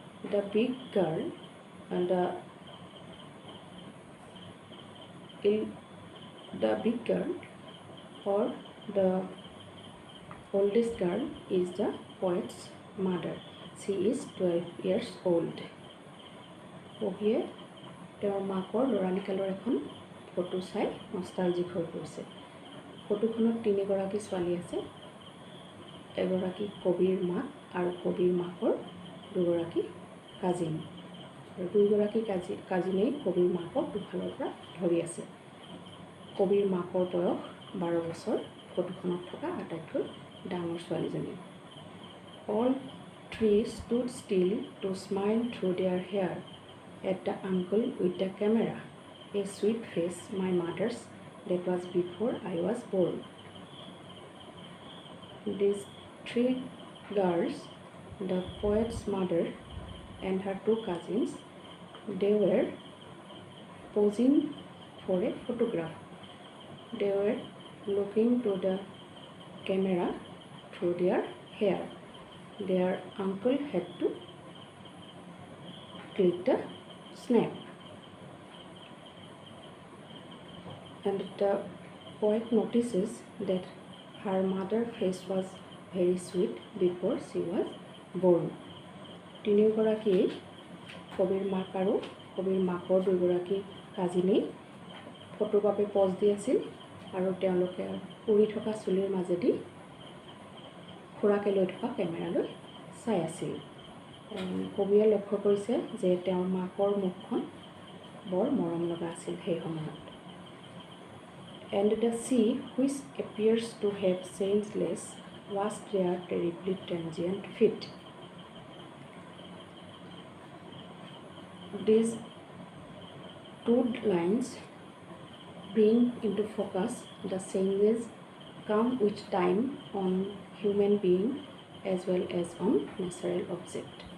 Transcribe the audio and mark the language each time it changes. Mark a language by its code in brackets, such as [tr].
[en] The big girl and the big girl or the oldest girl is the poet's mother. She is 12 years old. [as] কবিয়ে তেওঁৰ মাকৰ ল'ৰালিকালৰ এখন photo চাই nostalgic হৈ পৰিছে। ফটোখনত তিনিগৰাকী ছোৱালী আছে, এগৰাকী কবিৰ মাক আৰু কবিৰ মাকৰ দুগৰাকী কাজিন। আৰু দুয়োগৰাকী কাজিনেই কবিৰ মাকক দুফালৰ পৰা ধৰি আছে। কবিৰ মাকৰ বয়স 12 বছৰ, ফটোখনত থকা আটাইতকৈ ডাঙৰ ছোৱালীজনী। [en] All three stood still to smile through their hair at the uncle with the camera. A sweet face, my mother's, that was before I was born. These three girls, the poet's mother and her two cousins, they were posing for a photograph. They were looking to the camera through their hair. Their uncle had to click the snap. And the poet notices that her mother's face was very sweet before she was born. [as] তিনিগৰাকীয়ে কবিৰ মাক আৰু কবিৰ মাকৰ দুগৰাকী কাজিনেই ফটোৰ বাবে pause দি আছিল আৰু তেওঁলোকে উৰি থকা চুলিৰ মাজেদি খুৰাকে লৈ থকা কেমেৰালৈ চাই আছিল। কবিয়ে লক্ষ্য কৰিছে যে তেওঁৰ মাকৰ মুখখন বৰ মৰম লগা আছিল সেই সময়ত। [en] And the sea, which appears to have changeless, was their terribly transient feet. These two lines bring into focus the changes come with time on human being as well as on natural object.